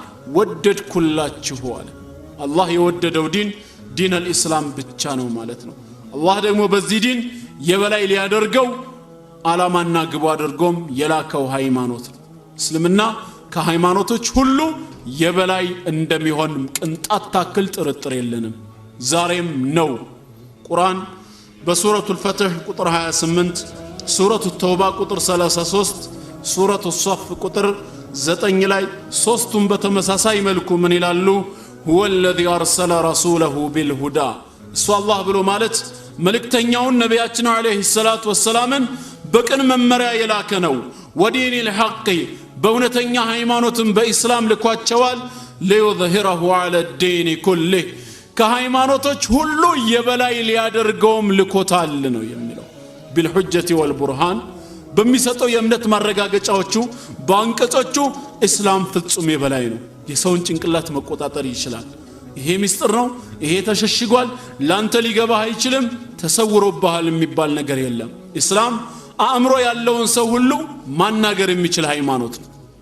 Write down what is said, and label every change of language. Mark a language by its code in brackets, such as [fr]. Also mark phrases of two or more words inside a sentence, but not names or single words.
[am] ወደድኩላችሁ አለ አላህ የወደደው ዲን الاسلام ብቻ ነው ማለት ነው አላህ ደግሞ በዚህ ዲን የበላይ ሊያደርገው አላማና ግቡ አድርጎም የላከው ሃይማኖት ነው እስልምና ከሃይማኖቶች ሁሉ የበላይ እንደሚሆን ቅንጣት ታክል ጥርጥር የለንም ዛሬም ነው ቁርአን በሱረቱል ፈትህ ቁጥር 28 ሱረቱት ተውባ ቁጥር 33 ሱረቱስ ሶፍ ቁጥር 9 ላይ ሶስቱም በተመሳሳይ መልኩ ምን ይላሉ هو [ar] الذي أرسل رسوله بالهدى [am] እሱ አላህ ብሎ ማለት መልእክተኛውን ነብያችን [ar] عليه الصلاة والسلام [am] በቅን መመሪያ የላከ ነው [ar] ودين الحق [am] በእውነተኛ ሃይማኖትም በእስላም ልኳቸዋል [ar] ليظهره على الدين كله [am] ከሃይማኖቶች ሁሉ የበላይ ሊያደርገውም ልኮታል ነው የሚለው [ar] بالحجة والبرهان [am] በሚሰጠው የእምነት ማረጋገጫዎቹ ባንቀጾቹ እስላም ፍጹም የበላይ ነው የሰውን ጭንቅላት መቆጣጠር ይችላል ይሄ ሚስጥር ነው ይሄ ተሸሽጓል ላንተ ሊገባህ አይችልም ተሰውሮብሃል የሚባል ነገር የለም እስላም አእምሮ ያለውን ሰው ሁሉ ማናገር የሚችል ሃይማኖት ነው